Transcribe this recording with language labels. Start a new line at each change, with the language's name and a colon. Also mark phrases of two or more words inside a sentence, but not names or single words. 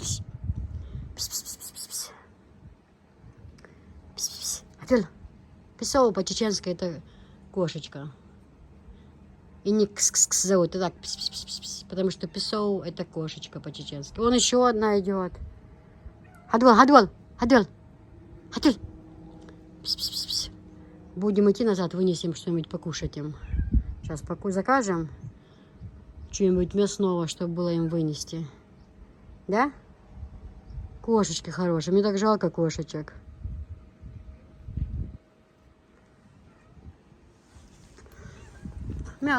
Russian: Писал по-чеченски это кошечка. И не кс-кс-кс зовут, а так пис-пис-пис-пис. Потому что писоу это кошечка по-чеченски. Вон еще одна идет.
Chechen: Хадвал, хадвал, хадвал, хадвал.
Russian: Пис-пис-пис-пис. Будем идти назад, вынесем что-нибудь покушать им. Сейчас закажем что-нибудь мясного, чтобы было им вынести. Да? Кошечки хорошие. Мне так жалко кошечек. Мяу.